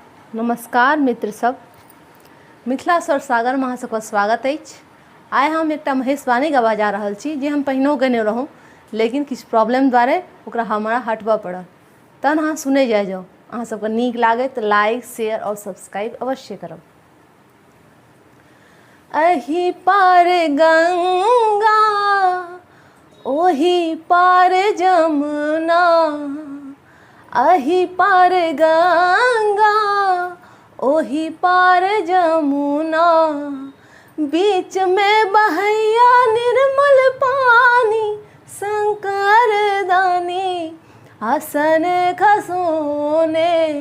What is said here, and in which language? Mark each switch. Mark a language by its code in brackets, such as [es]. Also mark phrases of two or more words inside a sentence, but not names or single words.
[mai] नमस्कार मित्र सब, मिथिला स्वर सागर में अहाँ सबके स्वागत अछि। आइ हम एकटा महेशवाणी गवा जा रहल छी जे हम पहिनो गने रहूँ, लेकिन किछु प्रॉब्लम द्वारे ओकरा हमरा हटबऽ पड़ल। तहन अहाँ सुनै जाओ, अहाँ सबके नीक लागे तो [en] like share [mai] और सब्सक्राइब अवश्य करब। अही पार गंगा ओही पार जमुना, अही पार गंगा ओही पार जमुना, बीच में बहैया निर्मल पानी, शंकर दानी आसन खसोने।